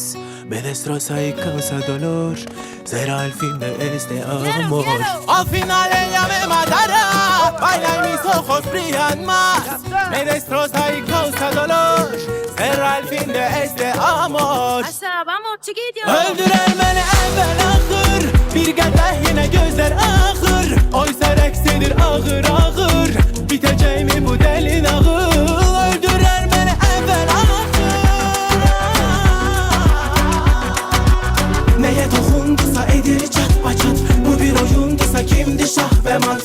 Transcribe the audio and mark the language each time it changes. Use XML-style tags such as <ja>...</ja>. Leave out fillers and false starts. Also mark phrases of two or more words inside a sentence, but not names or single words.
<es>Me destroza y causa dolor, será el fin de este amor. Al final ella me matará, baila y mis ojos brillan más. Me destroza y causa dolor, será el fin de este amor. Hasta vamos chiquillos.</es> <az>Öldürər məni əvvəl axır, bir qədəh yenə gözlər axır. Oysa rəqs edir ağır ağır, bitəcək mi bu dəli nağıl? Öldürər məni əvvəl axır, nəyə toxundusa edir çat paçat, bu bir oyundusa kimdi şah və mat?</az>